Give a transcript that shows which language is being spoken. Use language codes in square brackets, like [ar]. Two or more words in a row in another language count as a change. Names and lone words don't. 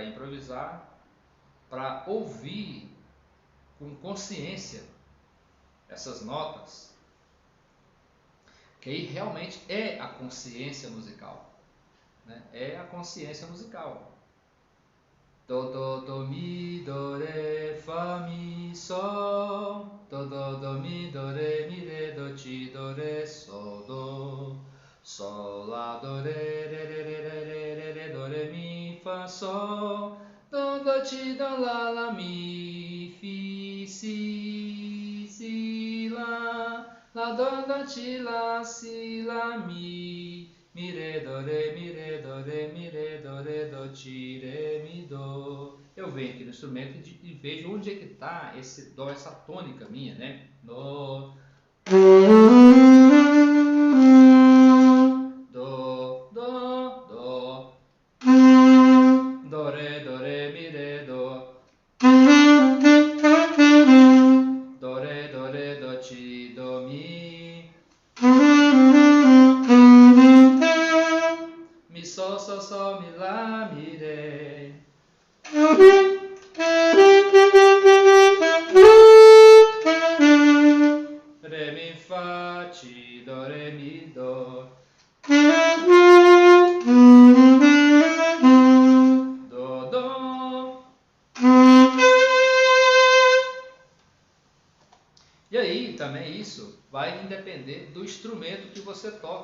[pt] Para ouvir com consciência essas notas, que aí realmente é a consciência musical, né? É a consciência musical. Do, mi, do, re, fa, mi, sol. Do, mi, do, re, mi, re, do, ti, do, re, sol, do. Sol, lá, do, re, do, re, mi, fa, sol. Do, ti, do, lá, mi, fi, si, lá. Lá, do, ti, lá, si, lá, mi. Mi, re, do, re, mi, re, do, re, mi, re, do, ti, re, mi, do. Eu venho aqui no instrumento e vejo onde é que está esse dó, essa tônica minha, né? Do, do, re, mi, re, do. Do, re, do, ti, do, mi. Mi, sol, mi, lá, mi, re. Re, mi, fa, ti, do, re, mi, do. Do. E aí, também isso vai depender do instrumento que você toca.